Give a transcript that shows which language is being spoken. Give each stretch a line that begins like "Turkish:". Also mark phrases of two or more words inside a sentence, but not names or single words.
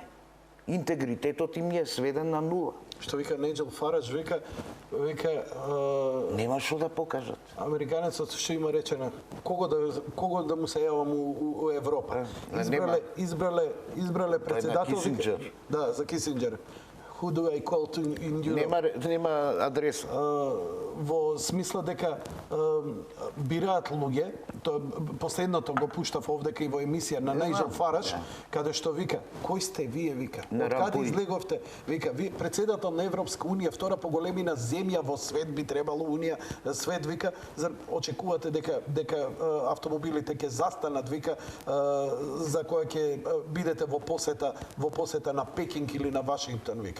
Macedonian: Интегритетот им е сведен на нула. Што вика Нејджел Фарадж, вика Нема што да покажат. американецот што има речено, кого да му се јавам у Европа. Избрале председател. Кисинџер. Да, за Кисинџер.
English: Who do I call to in Europe?
Macedonian: Нема адреса. Во смисла дека бираат луѓе, тоа последното го пуштав овдека и во емисија на Нејджел Фарадж, каде што вика, кој сте вие, вика? Од каде излеговте? Вика, вие председател на Европска Унија, втора по големина земја во свет би требало Унија, свет вика, очекувате дека автомобилите ќе застанат, вика, за која ќе бидете во посета на Пекинг или на Вашингтон, вика.